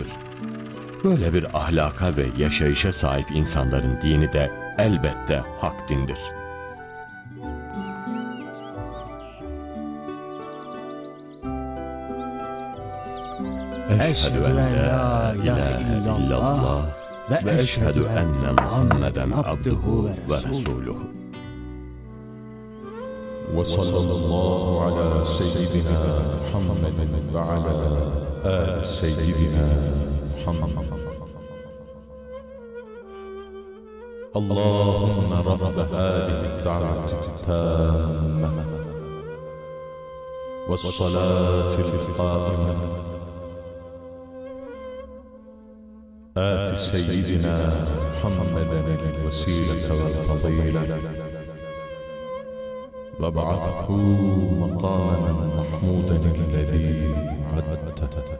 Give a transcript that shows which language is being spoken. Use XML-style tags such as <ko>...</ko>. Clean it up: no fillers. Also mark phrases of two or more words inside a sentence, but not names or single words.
<tr>Böyle bir ahlaka ve yaşayışa sahip insanların dini de elbette hak dindir.</tr> <ar>أشهد أن لا إله إلا الله وأشهد أن محمدا عبده ورسوله. وصلى الله على سيدنا محمد وعلى آل سيدنا محمد. اللهم رب هذه الدعوة التامة والصلاة القائمة آت سيدنا محمدا الوسيلة والفضيلة وابعثه مقاما محمودا الذي وعدته.</ar>